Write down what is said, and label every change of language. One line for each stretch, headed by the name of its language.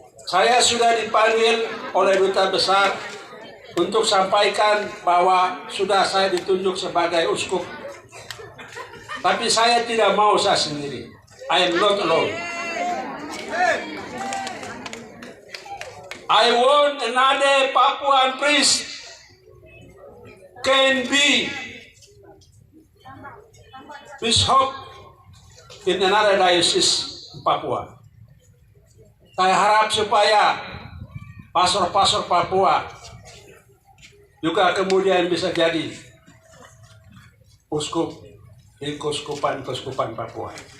Indonesian: Saya sudah dipanggil oleh Duta Besar untuk sampaikan bahwa sudah saya ditunjuk sebagai uskup. Tapi saya tidak mau saya sendiri.
English: I am not alone. I want another Papuan priest can be bishop in another diocese in Papua.
Indonesian: Saya harap supaya pastor-pastor Papua juga kemudian bisa jadi uskup di Keuskupan Papua.